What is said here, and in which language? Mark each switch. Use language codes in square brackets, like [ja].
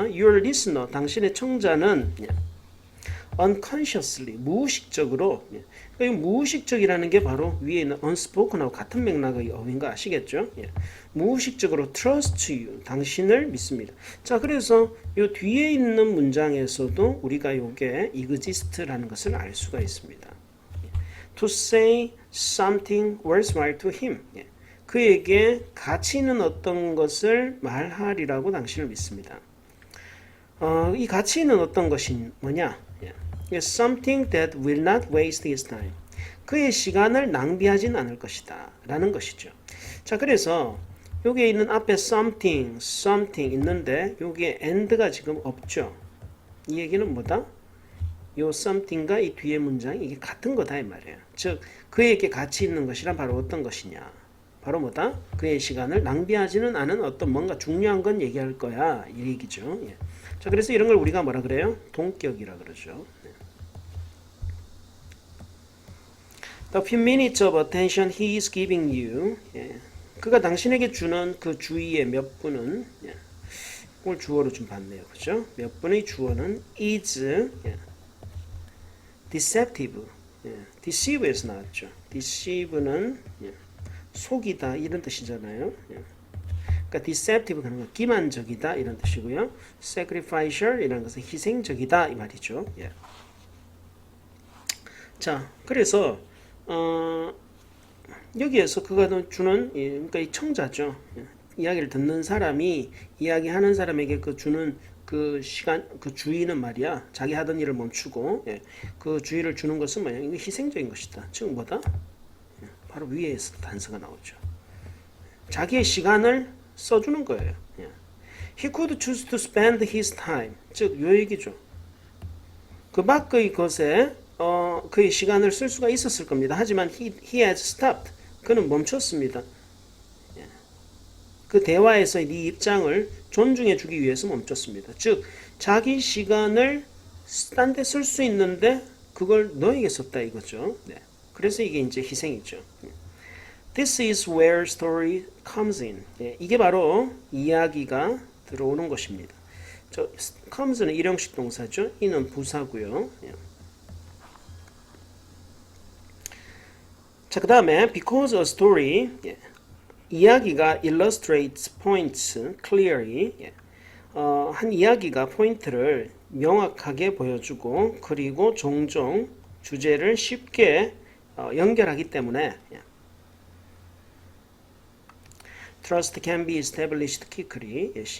[en] Your listener, [ko] 당신의 청자는 [en] unconsciously, [ko] 무의식적으로, 이 무의식적이라는 게 바로 위에 있는 unspoken하고 같은 맥락의 어휘인 거 아시겠죠? 예. 무의식적으로 [en] trust you, [ko] 당신을 믿습니다. 자, 그래서 이 뒤에 있는 문장에서도 우리가 요게 exist라는 것을 알 수가 있습니다. [en] To say something worthwhile to him. [ko] 예. 그에게 가치 있는 어떤 것을 말하리라고 당신을 믿습니다. 이 가치 있는 어떤 것이 뭐냐? Something that will not waste his time. 그의 시간을 낭비하진 않을 것이다 라는 것이죠. 자, 그래서 여기에 있는 앞에 something 있는데 여기에 and가 지금 없죠. 이 얘기는 뭐다? 요 something과 이 뒤에 문장이 이게 같은 거다 이 말이에요. 즉 그에게 가치 있는 것이란 바로 어떤 것이냐? 바로 뭐다? 그의 시간을 낭비하지는 않은 어떤 뭔가 중요한 건 얘기할 거야 이 얘기죠. 예. 자, 그래서 이런 걸 우리가 뭐라 그래요? 동격이라 그러죠. [en] The few minutes of attention he is giving you. [ko] 예. 그가 당신에게 주는 그 주의의 몇 분은, 예. 이걸 주어로 좀 봤네요. 그죠? 몇 분의 주어는 is, 예. deceptive. 예. deceive에서 나왔죠. deceive는, 예. 속이다 이런 뜻이잖아요. 예. 그러니까 deceptive 하는 건 기만적이다 이런 뜻이고요. sacrificial 이라는 것은 희생적이다 이 말이죠. 예. 자, 그래서 여기에서 그가 주는 그러니까 이 청자죠. 이야기를 듣는 사람이 이야기하는 사람에게 그 주는 그 시간 그 주의는 말이야 자기 하던 일을 멈추고 그 주의를 주는 것은 뭐냐 이거 희생적인 것이다. 즉 뭐다? 바로 위에서 단서가 나오죠. 자기의 시간을 써주는 거예요. [en] He could choose to spend his time. [ko] 즉 요 얘기죠. 그 밖의 것에 그의 시간을 쓸 수가 있었을 겁니다. 하지만 [en] he has stopped. [ko] 그는 멈췄습니다. 그 대화에서의 네 입장을 존중해 주기 위해서 멈췄습니다. 즉 자기 시간을 딴 데 쓸 수 있는데 그걸 너에게 썼다 이거죠. 네. 그래서 이게 이제 희생이죠. [en] This is where story comes in. [ko] 이게 바로 이야기가 들어오는 것입니다. 저 comes는 일형식 동사죠. 이는 부사고요. 자, 그 다음에 [en] because a story [ko] 이야기가 [en] illustrates points clearly [ko] 한 이야기가 포인트를 명확하게 보여주고 그리고 종종 주제를 쉽게 연결하기 때문에 [en] Trust can be established quickly.